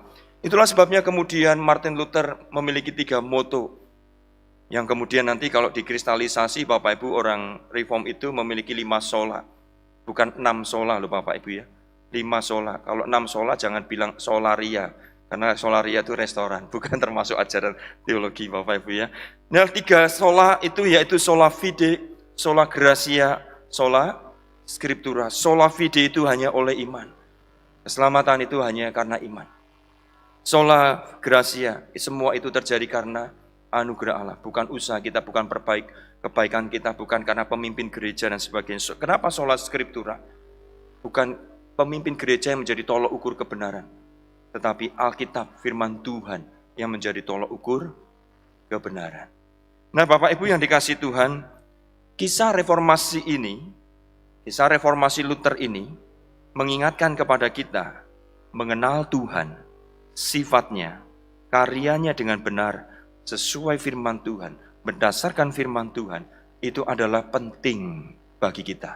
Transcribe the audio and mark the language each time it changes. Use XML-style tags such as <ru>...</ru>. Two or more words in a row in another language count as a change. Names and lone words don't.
<id>Itulah sebabnya kemudian Martin Luther memiliki 3 moto, yang kemudian nanti kalau dikristalisasi Bapak Ibu, orang reform itu memiliki 5 sola. Bukan 6 sola loh Bapak Ibu ya. 5 sola. Kalau 6 sola jangan bilang solaria. Karena solaria itu restoran, bukan termasuk ajaran teologi Bapak Ibu ya. Nah 3 sola itu yaitu</id> <la>sola fide, sola gratia, sola scriptura. Sola fide</la> <id>itu hanya oleh iman. Keselamatan itu hanya karena iman.</id> <la>Sola gratia,</la> <id>semua itu terjadi karena anugerah Allah, bukan usaha kita, bukan kebaikan kita, bukan karena pemimpin gereja dan sebagainya. Kenapa</id> <la>sola scriptura?</la> <id>Bukan pemimpin gereja yang menjadi tolok ukur kebenaran, tetapi Alkitab, firman Tuhan yang menjadi tolok ukur kebenaran. Nah Bapak Ibu yang dikasihi Tuhan, kisah reformasi Luther ini mengingatkan kepada kita mengenal Tuhan, sifatnya, karyanya dengan benar, sesuai firman Tuhan, berdasarkan firman Tuhan, itu adalah penting bagi kita.</id>